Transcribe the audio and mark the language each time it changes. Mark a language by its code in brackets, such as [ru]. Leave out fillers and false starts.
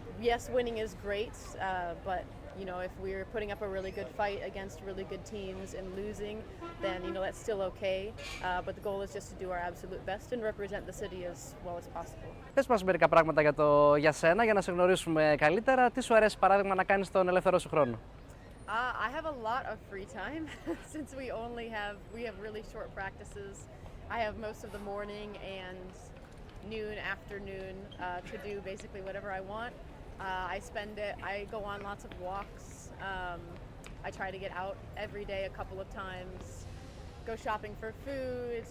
[en] Yes, winning is great, but you know, if we're putting up a really good fight against really good teams and losing, then you know that's still okay. But the goal is just to do our absolute best and represent the city as well as possible. [el] Πες μας μερικά πράγματα για σένα, για να σε γνωρίσουμε καλύτερα. Τι σου αρέσει παράδειγμα να κάνεις στον ελεύθερο σου χρόνο? [en] I have a lot of free time since we have really short practices. I have most of the morning and noon, afternoon to do basically whatever I want. I go on lots of walks. I try to get out every day a couple of times, go shopping for food.